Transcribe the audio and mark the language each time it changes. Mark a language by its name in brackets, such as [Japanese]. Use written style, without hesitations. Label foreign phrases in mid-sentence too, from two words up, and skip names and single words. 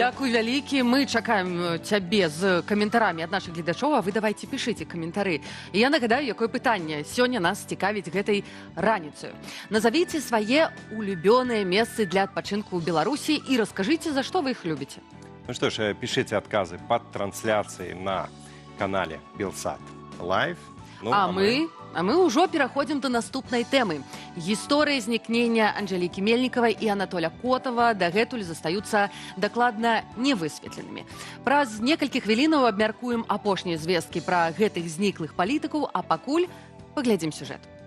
[Belarusian] Дзякуй вялікі. Мы чакаем цябе з каментарамі ад нашых гледачоў, а вы давайте пішыце каментары. І я нагадаю, якое пытанне сёння нас цікавіць гэтай раніцаю. Назавіце свае улюбёныя месцы для адпачынку ў Беларусі і раскажыце, за што вы іх любіце. [Russian] Ну что ж, пишите отказы под трансляцией на канале Белсат Лайв. Ну, [Belarusian] А мы ўжо пераходзім да наступнай тэмы. Гісторыя знікнення Анжэлікі Мельнікавай і Анатоля Котава дагэтуль застаюцца дакладна невысветленымі. Праз некалькі хвілінаў абмяркуем апошнія звесткі пра гэтых зніклых палітыкаў, а пакуль паглядзім сюжэт.